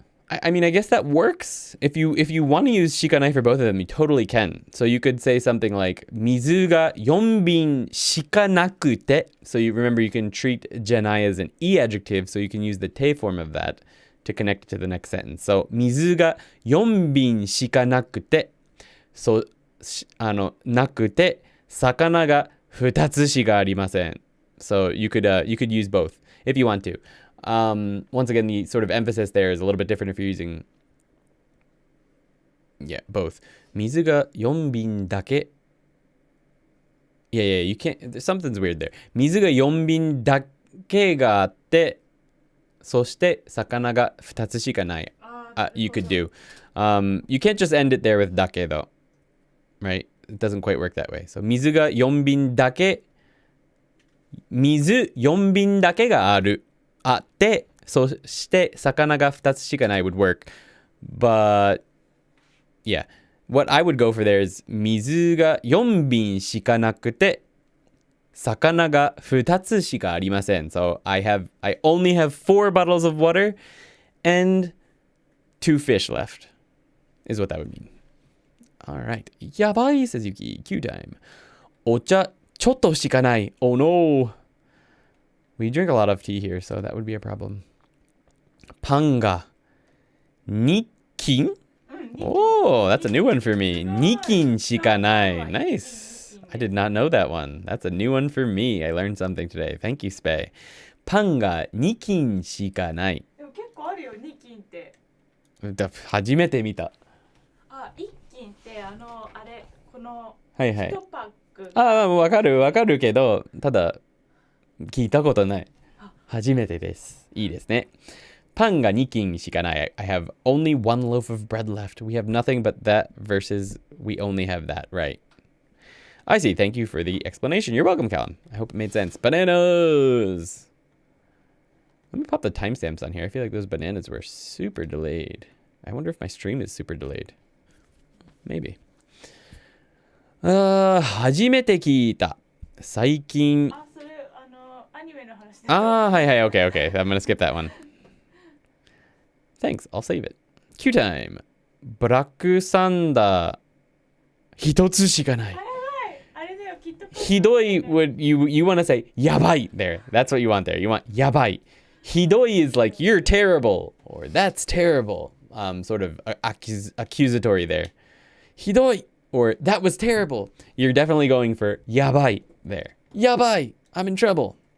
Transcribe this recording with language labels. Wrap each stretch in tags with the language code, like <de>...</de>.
<en>I mean, I guess that works. If you want to use shikanai for both of them, you totally can. So you could say something like</en> <ja>水が4瓶しかなくて.</ja> <en>So you remember you can treat janai as an e adjective, so you can use the te form of that to connect to the next sentence.</en> <ja>So 水が4瓶しかなくて. So なくて魚が2つしかありません.</ja> <en>So you could use both if you want to. Once again, the sort of emphasis there is a little bit different if you're using both.</en> <ja>水が4瓶だけ.</ja> <en>Yeah, you can't. Something's weird there.</en> <ja>水が4瓶だけがあって、そして魚が2つしかない.</ja> <en>You could do. You can't just end it there with だけ though. Right? It doesn't quite work that way.</en> <ja>So 水が4瓶だけ.水4瓶だけがある. あって、そして魚が2つしかない would work.</ja> <en>But yeah, what I would go for there is</en> <ja>水が4瓶しかなくて魚が2つしかありません.</ja> <en>So I only have 4 bottles of water and 2 fish left is what that would mean. All right. やばい says Yuki. Q time.</en> <ja>お茶ちょっとしかない.</ja> <en>Oh no. We drink a lot of tea here, so that would be a problem. パンが2斤?Oh, that's a new one for me. 2斤しかない.Nice. I did not know that one. That's a new one for me. I learned something today. Thank you, Spay.</en> <ja>パンが2斤しかない。でも結構あるよ、2斤って。初めて見た。 1斤ってあれ、このはいはい。 1パック。わかるけど、ただ聞いたことない。初めてです。いいですね。パンが2斤しかない。</ja> <en>I have only one loaf of bread left. We have nothing but that versus we only have that, right? I see. Thank you for the explanation. You're welcome, Callum. I hope it made sense. Bananas. Let me pop the timestamps on here. I feel like those bananas were super delayed. I wonder if my stream is super delayed. Maybe.</en> <ja>初めて聞いた。最近。あ、それアニメの話で。はいはい、</ja> <en>okay, okay. I'm gonna skip that one. Thanks, I'll save it. Q time.</en> <ja>ブラックサンダー一つしかない。あれだよ、きっと。</ja> <en>ひどい would you want to say やばい there. That's what you want there. You want やばい。ひどい is like you're terrible or that's terrible. Sort of accusatory there. ひどい or that was terrible. You're definitely going for やばい there. やばい I'm in trouble.</en>